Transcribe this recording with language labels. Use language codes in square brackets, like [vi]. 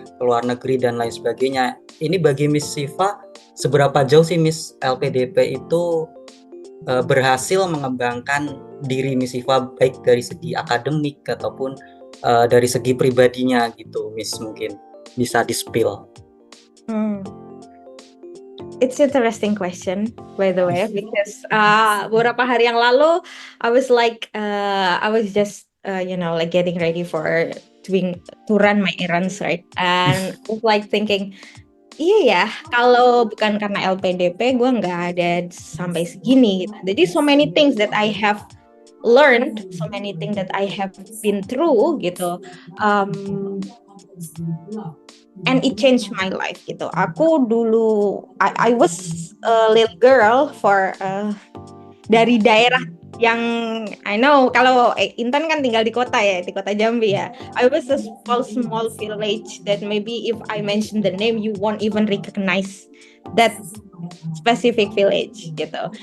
[id] ke luar negeri dan lain sebagainya. Ini bagi Miss Siva, seberapa jauh sih Miss LPDP itu berhasil mengembangkan diri Miss Siva baik dari segi akademik ataupun dari segi pribadinya gitu, Miss, mungkin bisa di-spill. [en] It's interesting question, by the way, because [id] beberapa hari yang lalu [en] I was just like getting ready for to run my errands, right? And I was like thinking, [id] iya ya, kalau bukan karena LPDP gue nggak ada sampai segini gitu. Jadi [en] so many things that I have learned, so many things that I have been through gitu. And it changed my life gitu. [id] Aku dulu [en] I was a little girl [id] dari daerah yang [en] I know, [id] kalau Intan kan tinggal di kota ya, di kota Jambi ya. [en] I was a small village that maybe if I mention the name you won't even recognize that specific village gitu.